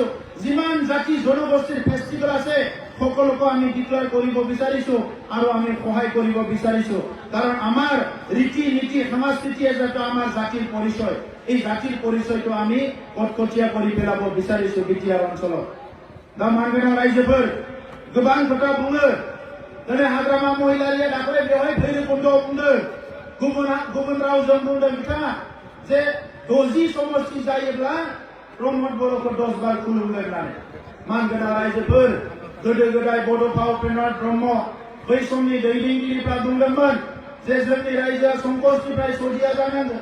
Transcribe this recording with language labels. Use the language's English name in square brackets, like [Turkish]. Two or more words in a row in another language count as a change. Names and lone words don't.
[Assamese] যিমান জাতি জনগোষ্ঠীৰ ফেষ্টিভেল আছে সকলোকে আমি ডিক্লেয়াৰ কৰিব বিচাৰিছো আৰু আমি সহায় কৰিব বিচাৰিছো। কাৰণ আমাৰ ৰীতি নীতি সংস্কৃতিয়ে যাতে আমাৰ জাতিৰ পৰিচয়, এই জাতিৰ পৰিচয়টো আমি কটকটীয়া কৰি পেলাব বিচাৰিছো BTR অঞ্চলত। [Bodo] दा मानगोनां रायजोफोर गोबां खोथा बुङो। दिनै हाग्रामा महिलारिया दाखालि बेवहाय भैरबकुन्दआव बुंदों, गुबुन रावजों बुंदों बिथाङा जे 60 समष्टि जायोब्ला प्रमद बर'खौ 10 बार खुलुमगोन होननानै। मानगोनां रायजोफोर, गोदो गोदाय बड'फा उपेन्द्रनाथ ब्रह्म बै समनि दैदेनगिरिफ्रा बुंदोंमोन जे जोंनि रायजोआ संकसनिफ्राय सदिया जानांगौ।